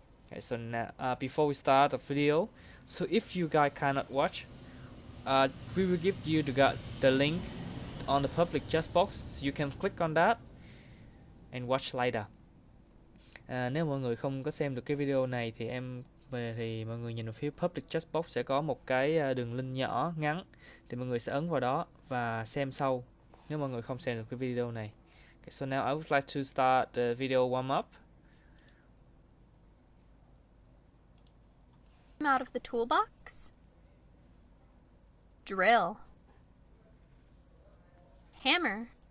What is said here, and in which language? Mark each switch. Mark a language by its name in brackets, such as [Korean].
[English] Okay, so now, before we start the video, so if you guys cannot watch, we will give you the link on the public chat box, so you can click on that and watch later. [Vietnamese] Nếu mọi người không có xem được cái video này thì mọi người nhìn vào phía public chat box sẽ có một cái đường link nhỏ ngắn, thì mọi người sẽ ấn vào đó và xem sau nếu mọi người không xem được cái video này. [English] Okay, so now I would like to start the video warm up. Out of the toolbox. Drill. Hammer.